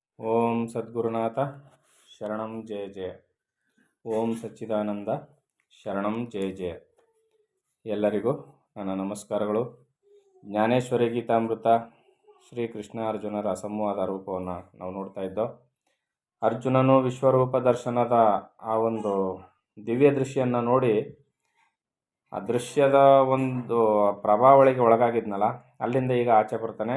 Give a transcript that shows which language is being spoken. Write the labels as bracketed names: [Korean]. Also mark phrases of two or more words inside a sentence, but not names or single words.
[Sanskrit] ಓಂ ಸದ್ಗುರುನಾಥ ಶರಣಂ ಜಯ ಜಯ. ಓಂ ಸಚ್ಚಿದಾನಂದ ಶರಣಂ ಜಯ ಜಯ. [Kannada] ಎಲ್ಲರಿಗೂ ನನ್ನ ನಮಸ್ಕಾರಗಳು. ಜ್ಞಾನೇಶ್ವರಿ ಗೀತಾಮೃತ ಶ್ರೀಕೃಷ್ಣ ಅರ್ಜುನರ ಸಂವಾದ ರೂಪವನ್ನು ನಾವು ನೋಡ್ತಾ ಇದ್ದೋ. ಅರ್ಜುನನು ವಿಶ್ವರೂಪ ದರ್ಶನದ ಆ ಒಂದು ದಿವ್ಯ ದೃಶ್ಯವನ್ನು ನೋಡಿ ಆ ದೃಶ್ಯದ ಒಂದು ಪ್ರಭಾವಳಿಗೆ ಒಳಗಾಗಿದ್ನಲ್ಲ, ಅಲ್ಲಿಂದ ಈಗ ಆಚೆ ಬರ್ತಾನೆ.